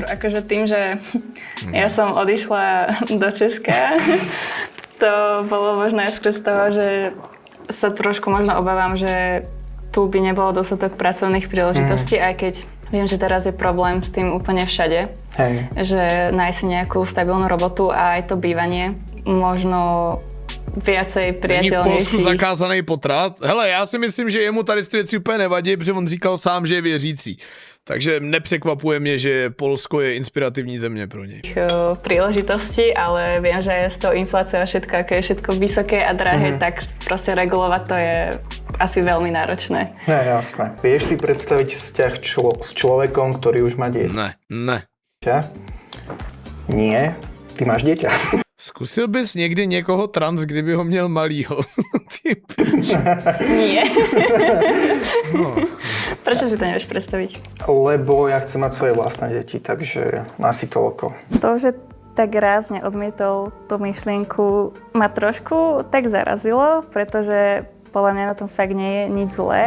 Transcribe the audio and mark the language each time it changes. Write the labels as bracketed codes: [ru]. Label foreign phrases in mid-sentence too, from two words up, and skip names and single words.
[sk] Akože tým, že ja som odišla do Česka, to bolo možno aj skrz toho, že sa trošku možno obávam, že tu by nebolo dostatok pracovných príležitostí, aj keď viem, že teraz je problém s tým úplne všade. Hej. Že nájsť si nejakú stabilnú robotu a aj to bývanie možno viacej [cs] Není v Polsku [sk] priateľnejší. [cs] zakázaný potrat? Hele, já si myslím, že jemu tady ty věci úplně nevadí, protože on říkal sám, že je věřící. Takže nepřekvapuje mě, že Polsko je inspirativní země pro něj. [sk] Príležitosti, ale viem, že s tou infláciou a všetko, ako je všetko vysoké a drahé, tak proste regulovať to je asi veľmi náročné. [cs] Ne, jasné. [sk] Vieš si predstaviť vzťah s človekom, ktorý už má dieťa? [cs] Ne. [sk] Nie. Ty máš dieťa. [cs] Zkusil bys někdy někoho trans, kdyby ho měl malýho? Ty piči. [sk] Nie. No. Prečo si to nevieš predstaviť? Lebo ja chcem mať svoje vlastné deti, takže asi toľko. To, že tak rázne odmietol tú myšlienku, ma trošku tak zarazilo, pretože podľa mňa na tom fakt nie je nič zlé.